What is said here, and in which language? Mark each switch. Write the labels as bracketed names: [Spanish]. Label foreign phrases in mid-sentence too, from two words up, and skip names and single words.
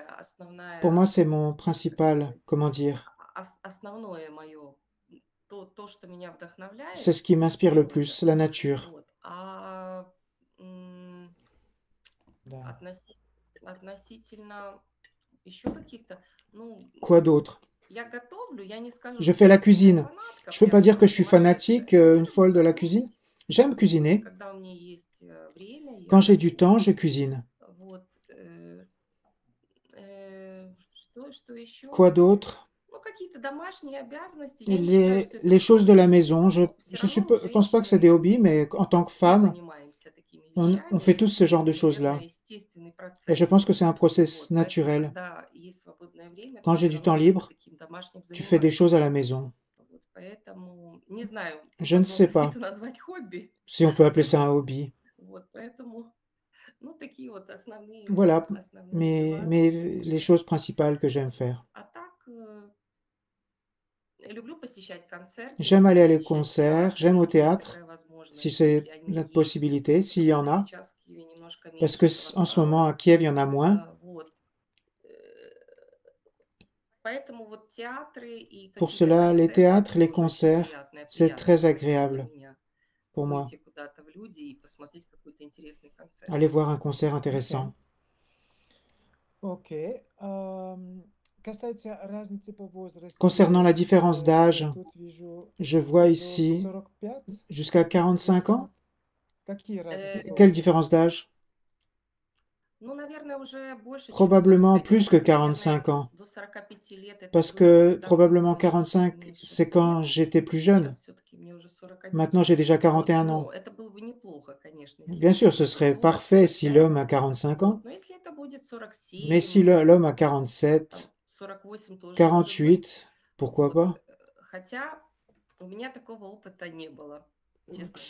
[French] Pour [Russian] основная, [French] moi, c'est mon [Russian] как [French] principal, [Russian] сказать, [French] comment dire, [Russian] основное мое, то, что меня [French] c'est [Russian] вдохновляет, [French] ce qui m'inspire le [Russian] природа. [French] plus, la nature. [Russian] Вот. А Да. относительно еще каких-то, ну, [French] Quoi d'autre? [Russian] я готовлю, я не скажу, [French] Je [Russian] что [French] fais [Russian] я [French] la [Russian] сильная [French] cuisine. [Russian] фанатка, [French] Je peux pas [Russian] прям [French] dire que je suis [Russian] сумасшедшая. [French] fanatique, [Russian] Я [French] une folle de [Russian] люблю [French] la cuisine. [Russian] готовить. [French] J'aime [Russian] Вот, [French] cuisiner. [Russian] когда у меня есть время, [French] Quand [Russian] я [French] j'ai du temps, je [Russian] готовлю. [French] cuisine. [Russian] Вот. Что еще? [French] Quoi d'autre? [Russian] Ну, какие-то домашние обязанности. Я не считаю, что это [French] Les choses de la [Russian] хобби, [French] maison, je [Russian] но все равно мы, [French] pense pas que c'est des [Russian] женщины, [French] hobbies, mais en tant que [Russian] все [French] femme, [Russian] занимаемся такими [French] on fait [Russian] вещами. [French] tous ce genre de [Russian] Это, [French] choses-là. [Russian] наверное, естественный [French] Et je [Russian] процесс. [French] pense que c'est un process [Russian] Вот, поэтому, [French] naturel. [Russian] когда есть свободное время, [French] Quand [Russian] ты [French] j'ai [Russian] все [French] du temps [Russian] равно чем-то [French] libre, [Russian] таким домашним [French] tu fais des choses [Russian] занимаешься. [French] à la maison. [Russian] Вот, поэтому не знаю, [French] Je ne sais [Russian] возможно ли [French] pas [Russian] это назвать хобби. [French] si on peut appeler ça un hobby. [Russian] Вот, поэтому, ну, такие вот основные [French] Voilà, [Russian] дела, [French] mais [Russian] которые [French] les [Russian] я [French] choses principales que j'aime faire. [Russian] А так, люблю посещать концерты, [French] J'aime [Russian] люблю [French] aller à les [Russian] посещать [French] concerts, [Russian] театры, [French] j'aime au [Russian] если есть [French] théâtre, [Russian] такая [French] si [Russian] возможность, [French] c'est [Russian] если они [French] la [Russian] есть. [French] possibilité, s'il y en [Russian] Просто [French] a, [Russian] сейчас в Киеве немножко [French] parce que [Russian] меньше этого [French] en ce [Russian] стало. [French] moment à Kiev, il y en a moins. [Russian] Вот. Поэтому вот театры и [French] Pour [Russian] какие-то [French] cela, les [Russian] концерты [French] théâtres, [Russian] это [French] les [Russian] тоже очень [French] concerts, c'est [Russian] приятное [French] très [Russian] событие для [French] agréable [Russian] меня. [French] pour moi. [Russian] Выйти куда-то в люди и посмотреть какой-то интересный концерт. [French] Aller voir un concert intéressant. [Russian] Окей. Касается разницы по возрасту, [French] Concernant la différence d'âge, [Russian] я тут вижу [French] je vois [Russian] до [French] ici [Russian] 45. [French] jusqu'à 45 ans. [Russian] Какие разницы по [French] Quelle [Russian] возрасту? [French] différence d'âge? [Russian] Ну, наверное, уже больше, чем [French] Probablement [Russian] 45. [French] plus que [Russian] Наверное, [French] 45 ans. [Russian] до 45 лет это [French] Parce [Russian] было, [French] que [Russian] когда [French] probablement [Russian] было [French] 45, [Russian] меньше [French] c'est quand [Russian] лет. [French] j'étais plus jeune. [Russian] Сейчас все-таки мне уже 41. [French] Maintenant, j'ai déjà [Russian] Вот, [French] 41 ans. [Russian] но это было бы неплохо, конечно, если [French] Bien sûr, [Russian] это [French] ce [Russian] будет [French] serait [Russian] 40, [French] parfait si [Russian] 45. [French] l'homme a 45 ans, [Russian] Вот, но если это будет [French] mais si [Russian] 47, [French] l'homme a [Russian] там, [French] 47, [Russian] 48 тоже может быть. [French] 48, pourquoi [Russian] Вот. [French] pas? [Russian] Хотя у меня такого опыта не было, честно говоря.